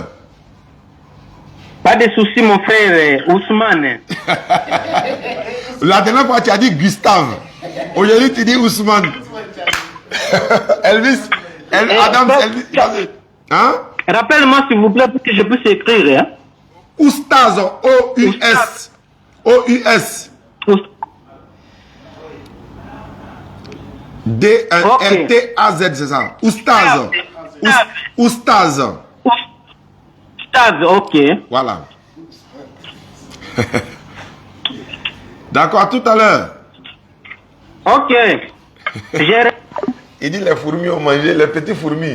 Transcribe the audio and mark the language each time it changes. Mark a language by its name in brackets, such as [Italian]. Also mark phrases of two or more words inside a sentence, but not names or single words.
[French] Pas de soucis, mon frère Ousmane. La dernière fois, tu as dit Gustave. Aujourd'hui, tu dis Ousmane. Elvis. Adam, Elvis. Hein? Rappelle-moi, s'il vous plaît, pour que je puisse écrire. Hein? Oustaz. O-U-S. O-U-S. D-N-T-A-Z, c'est ça. Oustaz. Oustaz. Oustaz, ok. Voilà. D'accord, à tout à l'heure. Ok. Il dit les fourmis ont mangé, les petits fourmis.